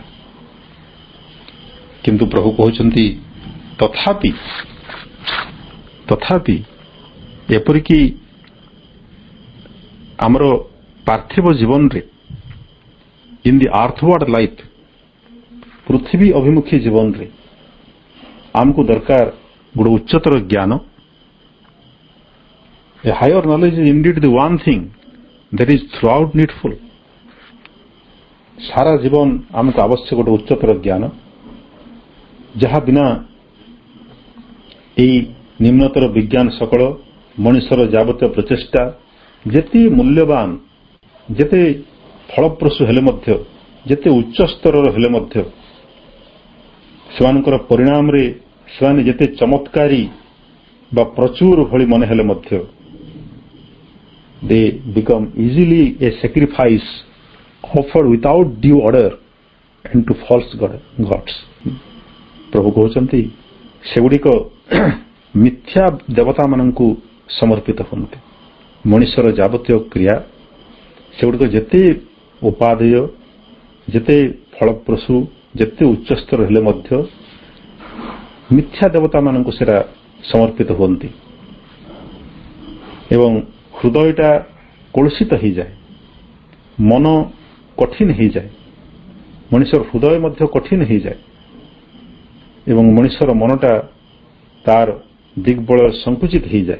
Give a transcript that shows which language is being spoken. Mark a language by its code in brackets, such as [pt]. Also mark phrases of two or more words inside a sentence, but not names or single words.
[or] କିନ୍ତୁ ପ୍ରଭୁ କହୁଛନ୍ତି ତଥାପି ଏପରିକି ଆମର ପାର୍ଥିବ ଜୀବନରେ [en] in the earthward life [or] ପୃଥିବୀ ଅଭିମୁଖୀ ଜୀବନରେ ଆମକୁ ଦରକାର ଗୋଟେ ଉଚ୍ଚତର ଜ୍ଞାନ। [en] A higher knowledge is indeed the one thing that is throughout needful। [or] ସାରା ଜୀବନ ଆମକୁ ଆବଶ୍ୟକ ଗୋଟେ ଉଚ୍ଚତର ଜ୍ଞାନ, ଯାହା ବିନା ଏହି ନିମ୍ନତର ବିଜ୍ଞାନ ସକଳ ମଣିଷର ଯାବତୀୟ ପ୍ରଚେଷ୍ଟା ଯେତେ ମୂଲ୍ୟବାନ ଯେତେ ଫଳପ୍ରସୂ ହେଲେ ମଧ୍ୟ ଯେତେ ଉଚ୍ଚ ସ୍ତରର ହେଲେ ମଧ୍ୟ ସେମାନଙ୍କର ପରିଣାମରେ ସେମାନେ ଯେତେ ଚମତ୍କାରୀ ବା ପ୍ରଚୁର ଭଳି ମନେ ହେଲେ ମଧ୍ୟ [en] they become easily a sacrifice offered without due order and to false gods। [or] ପ୍ରଭୁ କହୁଛନ୍ତି ସେଗୁଡ଼ିକ ମିଥ୍ୟା ଦେବତାମାନଙ୍କୁ ସମର୍ପିତ ହୁଅନ୍ତି। ମଣିଷର ଯାବତୀୟ କ୍ରିୟା ସେଗୁଡ଼ିକ ଯେତେ ଉପାଦେୟ ଯେତେ ଫଳପ୍ରସୂ ଯେତେ ଉଚ୍ଚସ୍ତର ହେଲେ ମଧ୍ୟ ମିଥ୍ୟା ଦେବତାମାନଙ୍କୁ ସେଟା ସମର୍ପିତ ହୁଅନ୍ତି ଏବଂ ହୃଦୟଟା କଳୁଷିତ ହୋଇଯାଏ, ମନ କଠିନ ହୋଇଯାଏ, ମଣିଷର ହୃଦୟ ମଧ୍ୟ କଠିନ ହୋଇଯାଏ ଏବଂ ମଣିଷର ମନଟା ତାର ଦିଗ୍ବଳୟ ସଂକୁଚିତ ହୋଇଯାଏ।